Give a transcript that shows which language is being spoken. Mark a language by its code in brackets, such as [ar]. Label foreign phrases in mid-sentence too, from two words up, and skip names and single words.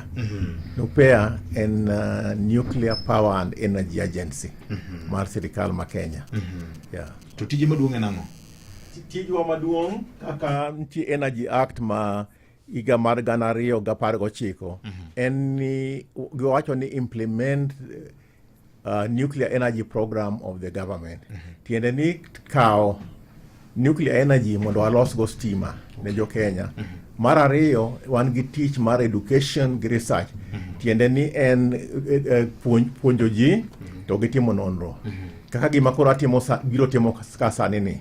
[luo] NUPEA en Nuclear Power and Energy Agency mar sirikal ma Kenya. To tije maduong' en ang'o? Tijwa maduong' kaka nitie Energy Act ma higa mar 2019 en ni giwacho ni [en] implement nuclear energy program of the government. [luo] Tiende ni kao [en] nuclear energy [luo] mondo walosgo stima ne jo Kenya. Mar ariyo, wan gi tich mar education gi research. Tiende ni en puonjo ji to gitimo nonro. Kaka gima koro biro timo ka sani ni.